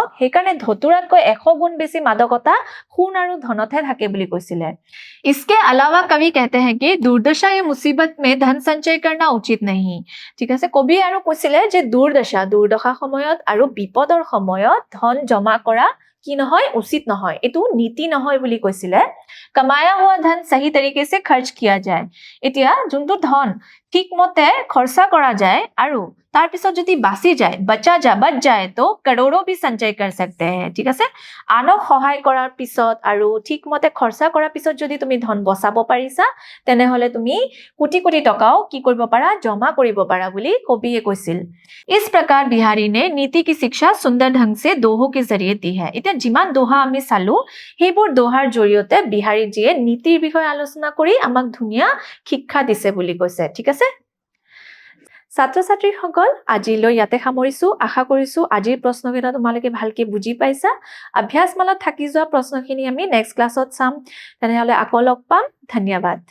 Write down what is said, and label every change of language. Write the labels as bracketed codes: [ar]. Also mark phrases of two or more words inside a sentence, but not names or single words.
[as] সেইকাৰণে ধতুৰাতকৈ 100 গুণ বেছি মাদকতা সোণ আৰু ধনতহে থাকে বুলি কৈছিলে। [hi] इसके अलावा कवि कहते हैं कि दुर्दशा या मुसीबत में धन संचय करना उचित नहीं। [as] ঠিক আছে, কবি আৰু কৈছিলে যে দুৰ্দশা সময়ত আৰু বিপদৰ সময়ত ধন জমা কৰা কি নহয়, উচিত নহয়, এটো নীতি নহয় বুলি কৈছিলে। [hi] कमाया हुआ धन सही तरीके से खर्च किया जाए। [as] এতিয়া যোনটো ধন ঠিকমতে খৰচা কৰা যায় আৰু তাৰ পিছত যদি বাচি যায় [hi] बच जाए तो करोड़ों भी संचय कर सकते हैं [as] ঠিক আছে আনক সহায় কৰাৰ পিছত আৰু ঠিকমতে খৰচা কৰাৰ পিছত যদি তুমি ধন বচাব পাৰিছা তেনেহলে তুমি কোটি কোটি টকাও কি কৰিব পাৰা জমা কৰিব পাৰা বুলি কবিয়ে কৈছিল [hi] इस प्रकार बिहारी ने नीति की शिक्षा सुंदर ढंग से दोहों के जरिए दी है [as] এতিয়া যিমান দোহা আমি চালো সেইবোৰ দোহাৰ জৰিয়তে বিহাৰী জীয়ে নীতিৰ বিষয়ে আলোচনা কৰি আমাক ধুনীয়া শিক্ষা দিছে বুলি কৈছে ঠিক আছে ছাত্ৰ ছাত্ৰীসকল আজিলৈ ইয়াতে সামৰিছো আশা কৰিছো আজিৰ প্ৰশ্নকেইটা তোমালোকে ভালকে বুজি পাইছা অভ্যাসমালাত থাকি যোৱা প্ৰশ্নখিনি আমি নেক্সট ক্লাছত চাম তেনেহলে আকৌ লগ পাম ধন্যবাদ